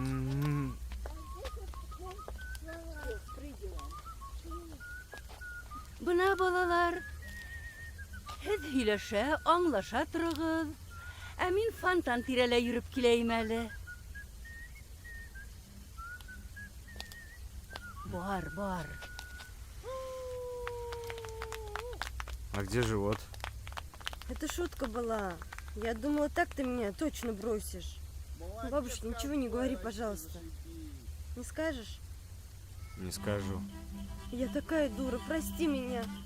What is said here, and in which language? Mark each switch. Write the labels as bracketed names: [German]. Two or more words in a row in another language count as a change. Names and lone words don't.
[Bashkir] Бына, балалар, һеҙ һөйләшә, аңлаша торығыҙ. Ә мин фонтан тирәлә йөрөп киләйем әле. Бар. [Russian] А где живот? Это шутка была. Я думала, так ты меня точно бросишь. Бабушке ничего не говори, пожалуйста. Не скажешь? Не скажу. Я такая дура, прости меня.